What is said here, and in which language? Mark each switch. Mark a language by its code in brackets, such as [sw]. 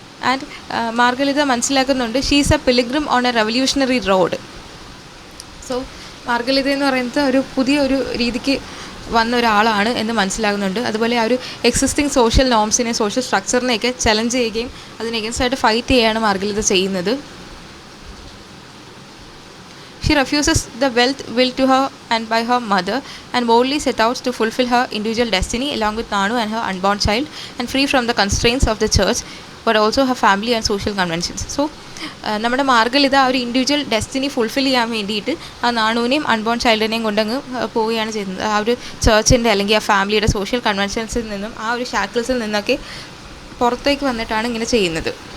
[en] and Margalitha [ml] മനസ്സിലാക്കുന്നുണ്ട് [en] She's a pilgrim on a revolutionary road. [ml] So മാർഗലിത എന്ന് പറയുന്നത് ഒരു പുതിയൊരു രീതിക്ക് വന്ന ഒരാളാണ് എന്ന് മനസ്സിലാകുന്നുണ്ട്. അതുപോലെ ആ ഒരു എക്സിസ്റ്റിംഗ് സോഷ്യൽ നോംസിനെ, സോഷ്യൽ സ്ട്രക്ചറിനെയൊക്കെ ചലഞ്ച് ചെയ്യുകയും അതിന് എഗൻസ്റ്റായിട്ട് ഫൈറ്റ് ചെയ്യുകയാണ് മാർഗലിത ചെയ്യുന്നത്. [en] She refuses the wealth willed to her and by her mother and boldly set out to fulfill her individual destiny along with Nanu and her unborn child and free from the constraints of the church but also her family and social conventions. [ml] So നമ്മുടെ മാർഗലിത ആ ഒരു individual destiny fulfil ചെയ്യാൻ വേണ്ടിയിട്ട് ആ നാണുവിനെയും unborn ചൈൽഡിനെയും കൊണ്ടങ്ങ് പോവുകയാണ് ചെയ്യുന്നത്. ആ ഒരു ചർച്ചിൻ്റെ അല്ലെങ്കിൽ ആ ഫാമിലിയുടെ സോഷ്യൽ കൺവെൻഷൻസിൽ നിന്നും ആ ഒരു ഷാക്കിൾസിൽ നിന്നൊക്കെ പുറത്തേക്ക് വന്നിട്ടാണ് ഇങ്ങനെ ചെയ്യുന്നത്.